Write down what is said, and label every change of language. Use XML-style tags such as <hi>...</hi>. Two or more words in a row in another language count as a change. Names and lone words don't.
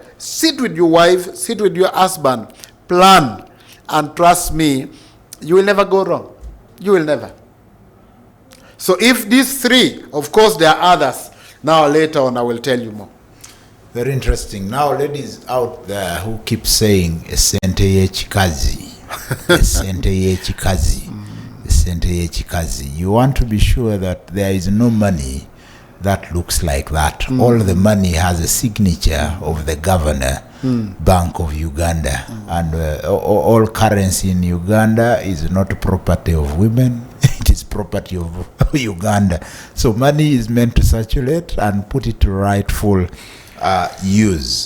<en>Sit with your wife, sit with your husband, plan, and trust me, you will never go wrong. You will never. So if these 3, of course there are others. Now later on I will tell you more. Very interesting. Now ladies out there who keep saying</en> <nyn>esente yechikazi, esente yechikazi, esente yechikazi,</nyn> <en>you want to be sure that there is no money that looks like that. All the money has a signature of the governor, Bank of Uganda. And all currency in Uganda is not property of women. It is property of Uganda. So money is meant to circulate and put it to rightful use.</en>